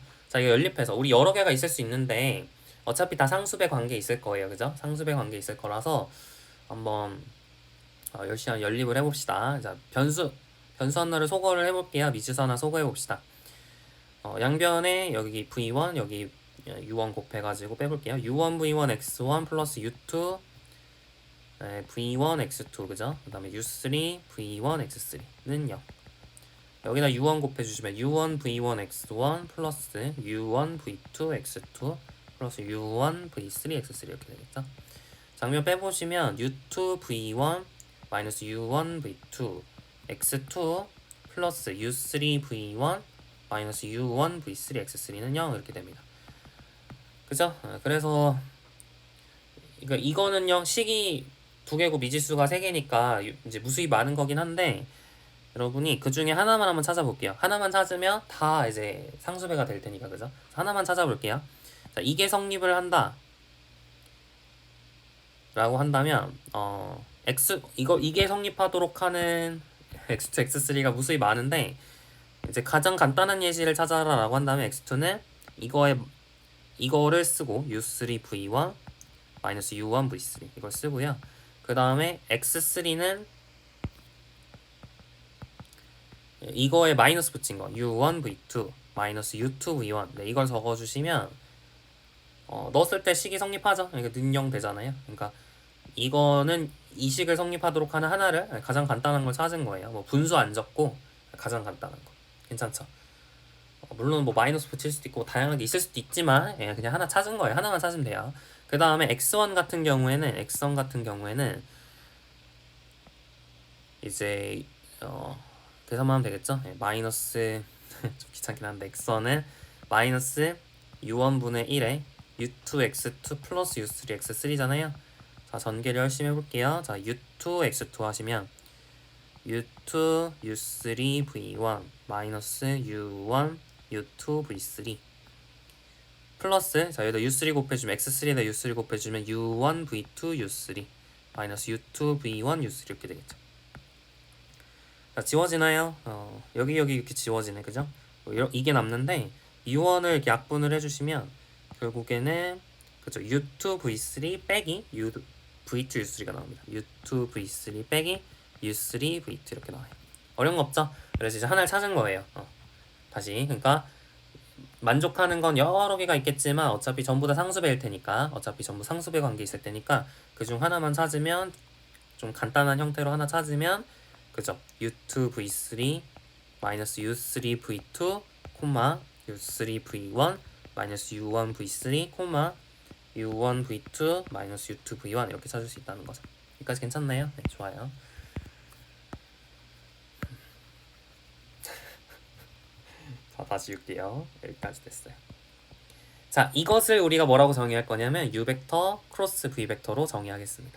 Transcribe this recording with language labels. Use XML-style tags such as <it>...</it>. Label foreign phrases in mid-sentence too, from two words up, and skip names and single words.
<ko>자, 이거 연립해서 우리 여러 개가 있을 수 있는데 어차피 다 상수배 관계 있을 거예요. 그죠? 상수배 관계 있을 거라서 한번 열심히 연립을 해봅시다. 자, 변수 하나를 소거를 해볼게요. 미지수 하나 소거해봅시다. 양변에 여기 v1 여기 u1 곱해가지고 빼볼게요. u1 v1 x1 플러스 u2 v1 x2 그죠? 그 다음에 u3 v1 x3는 0. 여기다 u1 곱해주시면 u1 v1 x1 플러스 u1 v2 x2 플러스 u1 v3 x3 이렇게 되겠죠? 장면 빼보시면 u2 v1 마이너스 u1 v2 x2 플러스 u3 v1 마이너스 u1 v3 x3는 0 이렇게 됩니다. 그죠? 그래서 이거는요 식이 두 개고 미지수가 세 개니까 이제 무수히 많은 거긴 한데 여러분이 그 중에 하나만 한번 찾아볼게요. 하나만 찾으면 다 이제 상수배가 될 테니까 그죠? 하나만 찾아볼게요. 자, 이게 성립을 한다 라고 한다면 이게 성립하도록 하는 x2, x3가 무수히 많은데 이제 가장 간단한 예시를 찾아라 라고 한다면 x2는 이거를 쓰고 u3 v1 마이너스 u1 v3 이걸 쓰고요. 그 다음에 x3는 이거에 마이너스 붙인 거 u1 v2 마이너스 u2 v1 네, 이걸 적어주시면 넣었을 때 식이 성립하죠. 그러니까 능령 되잖아요. 그러니까 이거는 이 식을 성립하도록 하는 하나를 가장 간단한 걸 찾은 거예요. 뭐 분수 안 적고 가장 간단한 거 괜찮죠? 물론 뭐 마이너스 붙일 수도 있고 다양하게 있을 수도 있지만 그냥 하나 찾은 거예요. 하나만 찾으면 돼요. 그 다음에 x1 같은 경우에는 이제 계산만 하면 되겠죠? 마이너스 좀 귀찮긴 한데 x1은 마이너스 u1분의 1에 u2 x2 플러스 u3 x3잖아요. 자, 전개를 열심히 해볼게요. 자, u2 x2 하시면 u2 u3 v1 마이너스 u1 u2 v3 플러스 자, 여기다 u3 곱해주면 x3에다 u3 곱해주면 u1 v2 u3 마이너스 u2 v1 u3 이렇게 되겠죠. 자, 지워지나요? 여기 이렇게 지워지네 그죠? 이게 남는데 u1을 이렇게 약분을 해주시면 결국에는 그죠 u2 v3 빼기 v2 u3가 나옵니다. u2 v3 빼기 u3 v2 이렇게 나와요. 어려운 거 없죠? 그래서 이제 하나를 찾은 거예요. 다시 그러니까 만족하는 건 여러 개가 있겠지만 어차피 전부 다 상수배일 테니까 어차피 전부 상수배 관계 있을 테니까 그중 하나만 찾으면 좀 간단한 형태로 하나 찾으면 그죠? u2 v3 마이너스 u3 v2 콤마 u3 v1 마이너스 u1 v3 콤마 u1 v2 마이너스 u2 v1 이렇게 찾을 수 있다는 거죠. 여기까지 괜찮나요? 네, 좋아요. 자, 다시 줄게요. 여기까지 됐어요. 자, 이것을 우리가 뭐라고 정의할 거냐면 u 벡터 크로스 v 벡터로 정의하겠습니다.</ko>